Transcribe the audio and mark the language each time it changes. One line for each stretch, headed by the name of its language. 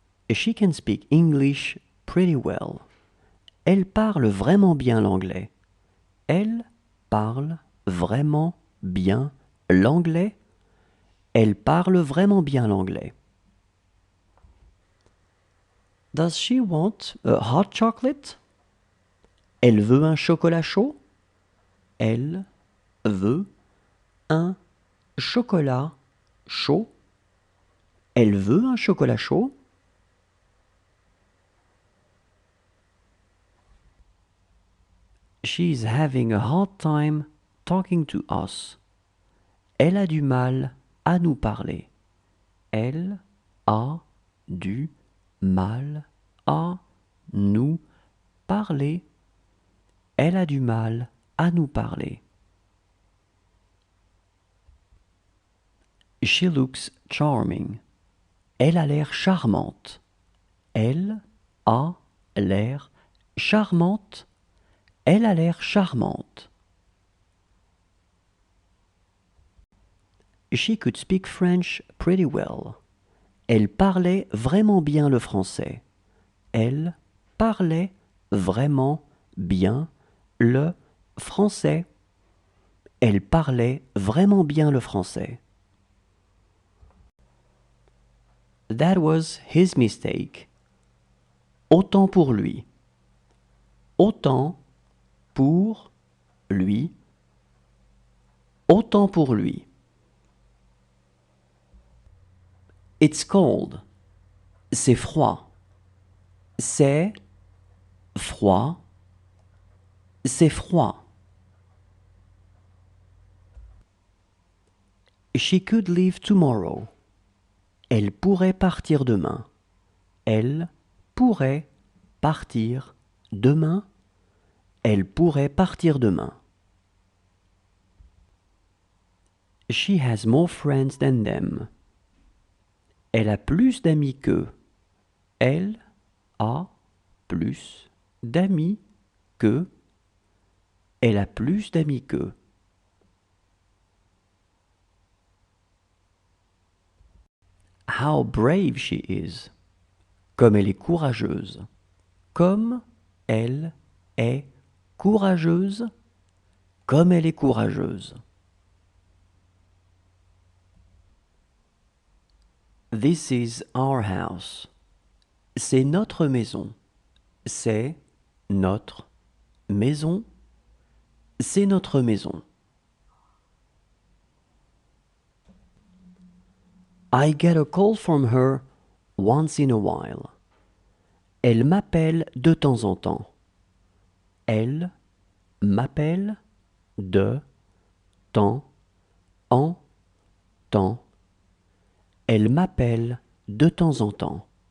English: She can speak English pretty well.
French: Elle parle vraiment bien l'anglais. Elle parle vraiment bien l'anglais. Elle parle vraiment bien l'anglais.
English: Does she want a hot chocolate?
French: Elle veut un chocolat chaud? Elle veut un chocolat chaud? Elle veut un chocolat chaud?
English: She is having a hard time talking to us.
French: Elle a du mal à nous parler. Elle a du mal à nous parler. Elle a du mal à nous parler.
English: She looks charming.
French: Elle a l'air charmante. Elle a l'air charmante. Elle a l'air charmante.
English: She could speak French pretty well.
French: Elle parlait vraiment bien le français. Elle parlait vraiment bien le français. Elle parlait vraiment bien le français.
English: That was his mistake.
French: Autant pour lui. Autant pour lui. Autant pour lui.
English: It's cold.
French: C'est froid. C'est froid. C'est froid.
English: She could leave tomorrow.
French: Elle pourrait partir demain. Elle pourrait partir demain. Elle pourrait partir demain.
English: She has more friends than them.
French: Elle a plus d'amis qu'eux. Elle a plus d'amis qu'eux. Elle a plus d'amis qu'eux.
English: How brave she is.
French: Comme elle est courageuse. Comme elle est courageuse. Comme elle est courageuse.
English: This is our house.
French: C'est notre maison. C'est notre maison. C'est notre maison.
English: I get a call from her once in a while.
French: Elle m'appelle de temps en temps. Elle m'appelle de temps en temps. Elle m'appelle de temps en temps.